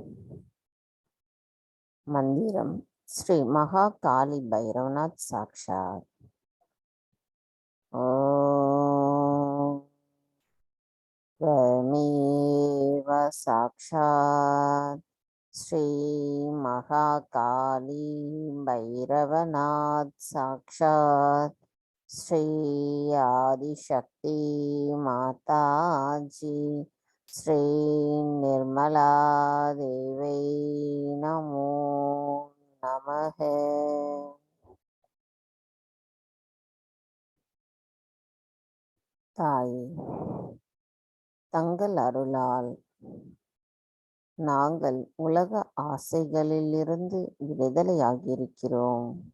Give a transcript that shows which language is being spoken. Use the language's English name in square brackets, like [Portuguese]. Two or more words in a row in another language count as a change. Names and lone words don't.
[Sanskrit] मन्त्रम् श्री महा काली भैरवनाथ साक्षात्. ஓம் त्वमेव साक्षात् श्री महा काली भैरवनाथ साक्षात् श्री आदिशक्ति माता जी श्री निर्मला देवी नमो नमः. [Tamil] தாயே, தங்கள் அருளால் நாங்கள் உலக ஆசைகளிலிருந்து விடுதலையாகியிருக்கிறோம்.